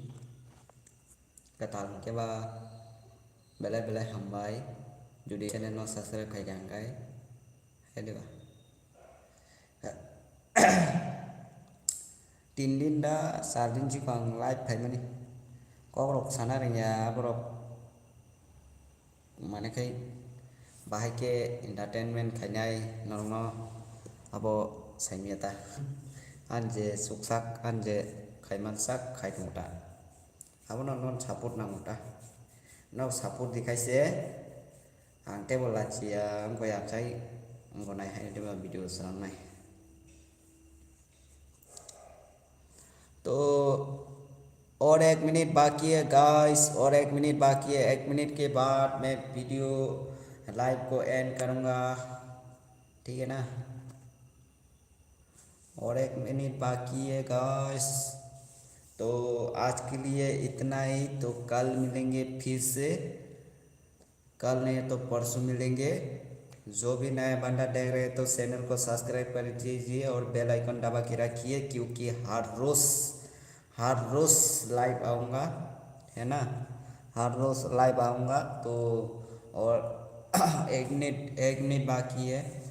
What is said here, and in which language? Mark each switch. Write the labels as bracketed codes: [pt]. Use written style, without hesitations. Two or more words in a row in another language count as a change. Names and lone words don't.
[trp] katal ke ba belai hambai judi channel no subscribe kai jang kai hai de ba 3 दिन दा 4 दिन चिकां लाइव फाइ माने ककरक साना रिया बरक माने kai बाहाय के एंटरटेनमेंट खाइनाय नरनो abo saimiata anje suksak anje khaimansak khaitmuta abono non support namuta no support dikaise ang table lachia angko ya chai angko nai hai dema video sang nai [hi] तो और 1 मिनट बाकी है गाइस और 1 मिनट बाकी है 1 मिनट के बाद मैं वीडियो लाइव को एंड करूंगा ठीक है ना और 1 मिनट बाकी है गाइस तो आज के लिए इतना ही तो कल मिलेंगे फिर से कल नहीं तो परसों मिलेंगे जो भी नया बंदा देख रहे हैं तो चैनल को सब्सक्राइब कर दीजिए और [en] bell icon [hi] दबा के रखिए क्योंकि हर रोज लाइव आऊँगा है ना हर रोज लाइव आऊँगा तो और 1 मिनट बाकी है